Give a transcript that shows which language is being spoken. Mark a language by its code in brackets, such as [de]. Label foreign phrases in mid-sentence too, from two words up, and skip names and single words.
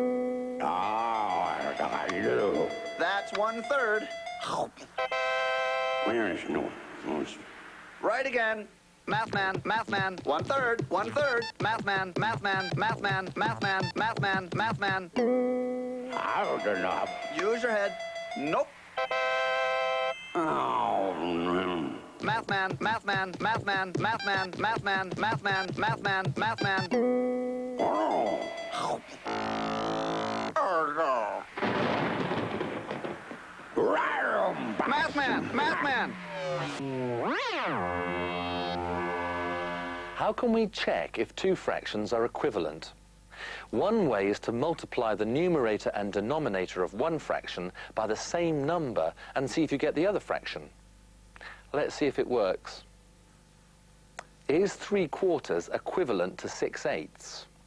[en] That's 1/3. Where is no? Right again. Mathman, Mathman, 1/3, 1/3. Mathman, Mathman, Mathman, Mathman, Mathman, Mathman. Use your head. Nope. Mathman, Mathman, Mathman, Mathman, Mathman, Mathman, Mathman, Mathman. Mathman, Mathman. How can we check if two fractions are equivalent? One way is to multiply the numerator and denominator of one fraction by the same number and see if you get the other fraction. Let's see if it works. Is 3/4 equivalent to 6/8?